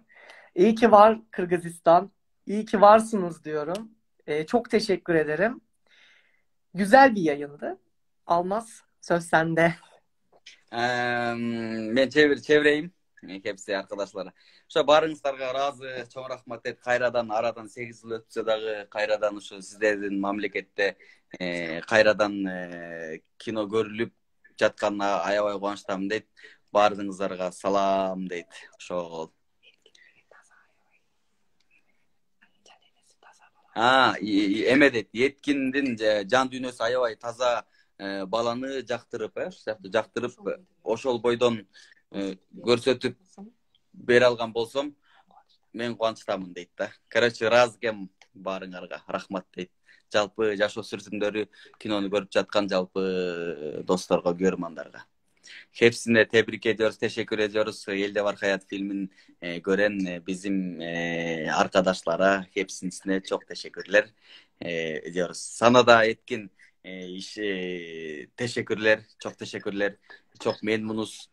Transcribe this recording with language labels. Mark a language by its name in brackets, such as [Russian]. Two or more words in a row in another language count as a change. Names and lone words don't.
[Turkish] İyi ki var Kırgızistan. İyi ki varsınız diyorum. Çok teşekkür ederim. Güzel bir yayındı. Almaz, söz sende. Ben çevireyim. Hepsi arkadaşlara. [Kyrgyz] Şu barыңыздарга разы, чоң рахмат дейт. Кайрадан арадан 8 жыл өтсө дагы кайрадан ушу сиздердин мамлекетте кайрадан кино көрүлүп жатканына аябай кубанычтамын дейт. Баарыңыздарга салам дейт. Ошол. Эме дейт. Yetkindin жан дүйнөсү аябай таза баланы жактырып, ошол бойдон көрсөтүп бере алган болсом, мен кубанычтамын дейт да. Короче, ыраазы экенмин баарыңарга. Рахмат дейт. Жалпы жаш өспүрүмдөрү кинону көрүп жаткан жалпы досторго, көрөрмандарга. [Turkish] Hepsine tebrik ediyoruz, teşekkür ediyoruz. Elde Var Hayat filmin gören bizim arkadaşlara hepsine çok teşekkürler ediyoruz. Sana da Etkin teşekkürler, çok teşekkürler. Çok memnunuz.